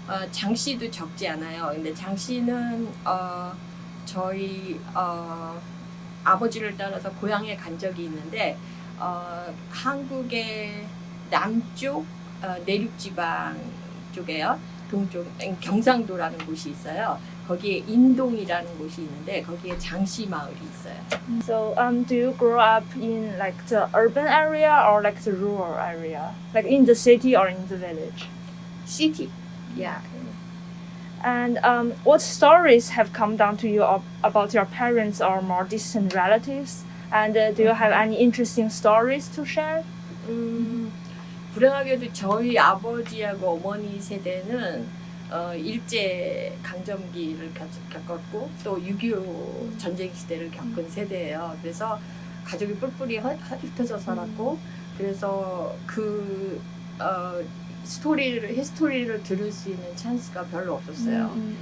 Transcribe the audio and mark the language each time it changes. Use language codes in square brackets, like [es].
[ko] 장 씨도 적지 않아요. 근데 장 씨는 저희 아버지를 따라서 고향에 간 적이 있는데 한국의 남쪽 내륙지방 쪽에요. 동쪽 경상도라는 곳이 있어요. 거기에 인동이라는 곳이 있는데 거기에 장씨 마을이 있어요. [en] So do you grow up in like the urban area or like the rural area? Like in the city or in the village? City. Yeah. And what stories have come down to you about your parents or more distant relatives? And do you have any interesting stories to share? [ko] 불행하게도 저희 아버지하고 어머니 세대는 일제 강점기를 겪었고 또 6.25 전쟁 시대를 겪은 세대예요. 그래서 가족이 뿔뿔이 흩어져 살았고 그래서 그 히스토리를 들을 수 있는 찬스가 별로 없었어요.